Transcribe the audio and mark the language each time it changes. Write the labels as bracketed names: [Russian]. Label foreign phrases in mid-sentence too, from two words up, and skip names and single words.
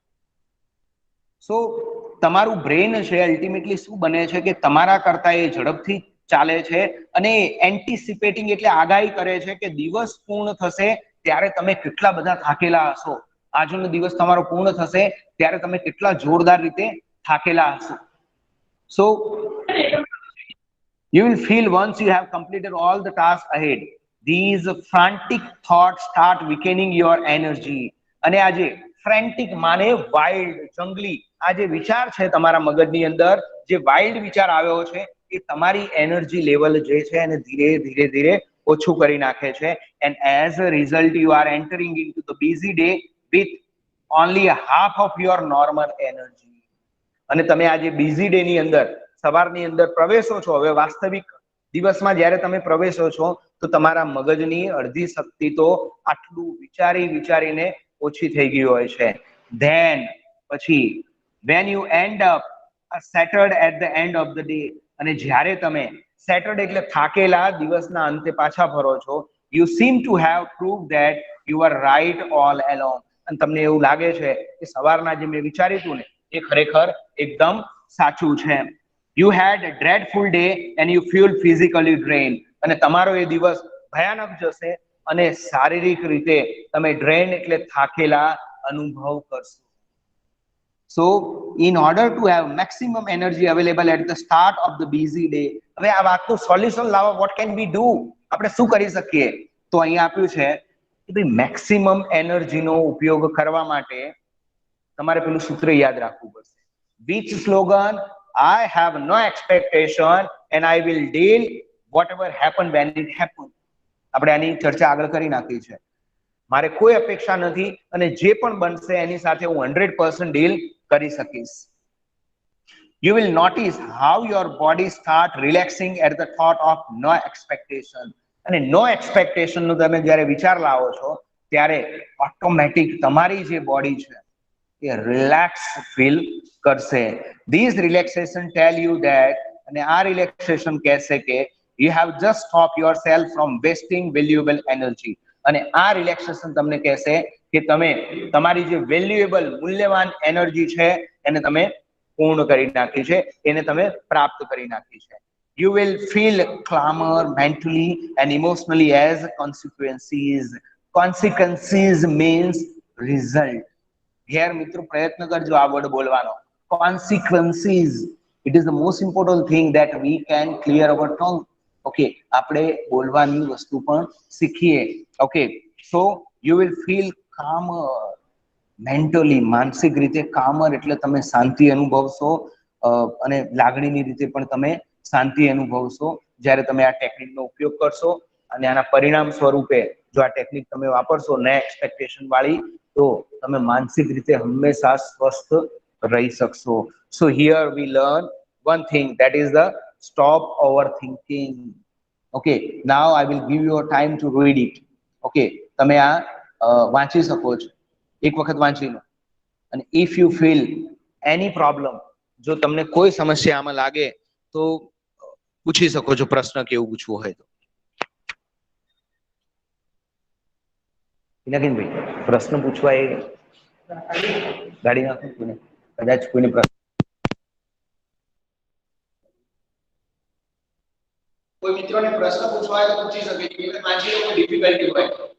[Gujarati] સો તમારું બ્રેન છે અલ્ટિમેટલી શું બને છે કે તમારા કરતા એ ઝડપથી ચાલે છે અને એન્ટિસિપેટિંગ એટલે આગાહી કરે છે કે દિવસ પૂર્ણ થશે ત્યારે તમે કેટલા બધા થાકેલા હશો. આજનો દિવસ તમારો પૂર્ણ થશે ત્યારે તમે કેટલા જોરદાર રીતે થાકેલા હશો. [English] So you will feel once you have completed all the tasks ahead. These frantic thoughts start weakening your energy. [Gujarati] અને આજે ફ્રેન્ટિક માને વાઇલ્ડ, જંગલી આ જે વિચાર છે તમારા મગજની અંદર, જે વાઇલ્ડ વિચાર આવ્યો છે એ તમારી [English] energy level [Gujarati] જે છે એને ધીરે ધીરે ધીરે ઓછું કરી નાખે છે. [English] and as a result you are entering into the busy day with only half of your normal energy. [Gujarati] અને તમે આજે [English] busy day [Gujarati] ની અંદર સવારની અંદર પ્રવેશો છો, હવે વાસ્તવિક દિવસમાં જ્યારે તમે પ્રવેશો છો તો તમારા મગજની અડધી શક્તિ તો આટલું વિચારીને ઓછી થઈ ગઈ હોય છે. [English] ધેન પછી when you end up settled at the end of the day, [Gujarati] અને જ્યારે તમે સેટર્ડ એટલે થાકેલા દિવસના અંતે પાછા ફરો છો, [English] you seem to have proved that you are right all along. [Gujarati] અને તમને એવું લાગે છે કે સવારના જે મેં વિચાર્યું હતું ને એ ખરેખર એકદમ સાચું છે. [English] You had a dreadful day and you feel physically drained. [Gujarati] અને તમારો એ દિવસ ભયાનક જશે અને શારીરિક રીતે તમે ડ્રેન એટલે થાકેલા અનુભવ કરશો. [English] So in order to have maximum energy available at the start of the busy day, [Gujarati] હવે આ વાતનું સોલ્યુશન લાવો, [English] what can we do? [Gujarati] આપણે શું કરી શકીએ? તો અહીંયા આપ્યું છે કે ભાઈ મેક્સિમમ એનર્જીનો ઉપયોગ કરવા માટે તમારે પેલું સૂત્ર યાદ રાખવું પડશે. [English] Which slogan? I have no expectation and I will deal whatever happen when it happen. [Gujarati] આપણે આની ચર્ચા આગળ કરી નાખી છે. મારે કોઈ અપેક્ષા નથી અને જે પણ બનશે એની સાથે હું 100% ડીલ કરી શકીશ. [English] You will notice how your body start relaxing at the thought of no expectation. [Gujarati] અને [English] no expectation [Gujarati] નો તમે જ્યારે વિચાર લાવો છો ત્યારે ઓટોમેટિક તમારી જે બોડી છે એ [English] relax feel [Gujarati] કરશે. [English] this relaxation tell you that, [Gujarati] અને આ રિલેક્સેશન કહેશે કે [English] you have just stop your self from wasting valuable energy. [Gujarati] અને આ રિલેક્સેશન તમને કહેશે કે તમે તમારી જે વેલ્યુએબલ મૂલ્યવાન એનર્જી છે એને તમે પૂર્ણ કરી નાખી છે, એને તમે પ્રાપ્ત કરી નાખી છે. [English] You will feel calmer mentally and emotionally as consequences. Consequences means result. [Gujarati] Here મિત્રો પ્રયત્ન કરજો આ વર્ડ બોલવાનો. [English] Consequences, it is the most important thing that we can clear our tongue. [Gujarati] ઓકે, આપણે બોલવાની વસ્તુ પણ શીખીએ. ઓકે, [English] so you will feel calmer mentally, [Gujarati] માનસિક રીતે કામર એટલે તમે શાંતિ અનુભવશો, અને લાગણીની રીતે પણ તમે શાંતિ અનુભવશો જ્યારે તમે આ ટેકનિકનો ઉપયોગ કરશો. અને આના પરિણામ સ્વરૂપે જો આ ટેકનિક તમે વાપરશો ને એક્સપેક્ટેશન વાળી, તો તમે માનસિક રીતે હંમેશા સ્વસ્થ રહી શકશો. [English] so here we learn one thing, that is the stop overthinking. Okay, now I will give you a time to read it. [Gujarati] Okay, તમે આ વાંચી શકો છો એક વખત વાંચીને. [English] અને if you feel any problem, [Gujarati] જો તમને કોઈ સમસ્યા આમાં લાગે તો પૂછી શકો છો પ્રશ્ન કે એવું પૂછવું હોય તો. પિનાકીનભાઈ, પ્રશ્ન પૂછવા એ ગાડી નાખો કોઈને, કદાચ કોઈને પ્રશ્ન, કોઈ મિત્રોને પ્રશ્ન પૂછવા હોય તો પૂછી શકે છે, કે વાંચી લો, કોઈ ડિફિકલ્ટી હોય.